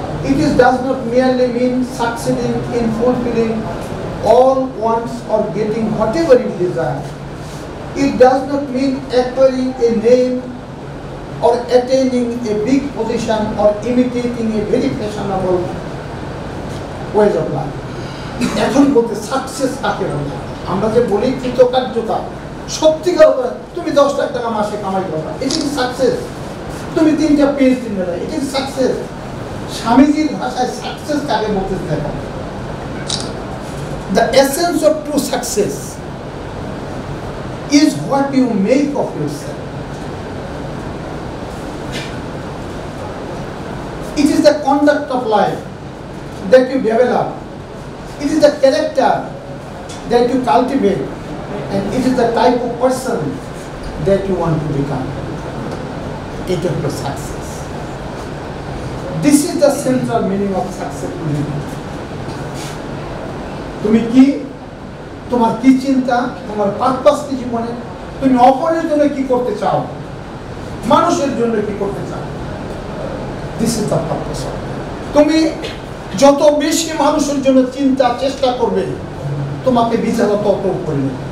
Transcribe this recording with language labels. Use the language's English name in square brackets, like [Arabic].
[English] It does not merely mean succeeding in fulfilling all wants or getting whatever you desire. It does not mean acquiring a name or attaining a big position or imitating a very fashionable ways of life. [Bangla] এখন বলতে success কাকে বলে? আমরা যে বলি কৃতকার্যতা, সত্যিকার তুমি 10 লাখ টাকা মাসে কামাই করো, এটা কি সাকসেস? তুমি 3টা PhD মেলা, এটা কি সাকসেস? স্বামীজির ভাষায় সাকসেস কাকে বলতে দেখো। [English] The essence of true success is what you make of yourself. It is the conduct of life that you develop. It is the character that you cultivate. and it is the type of person that you want to become. It is the success. This is the central meaning of successful living. [Bangla] তুমি কি, তোমার কি চিন্তা, তোমার purpose কি জীবনে, তুমি অপরের জন্য কি করতে চাও, মানুষের জন্য কি করতে চাও, [English] This is the purpose. [Bangla] তুমি যত বেশি মানুষের জন্য চিন্তা চেষ্টা করবে, তোমাকে বিচারা তত করবে।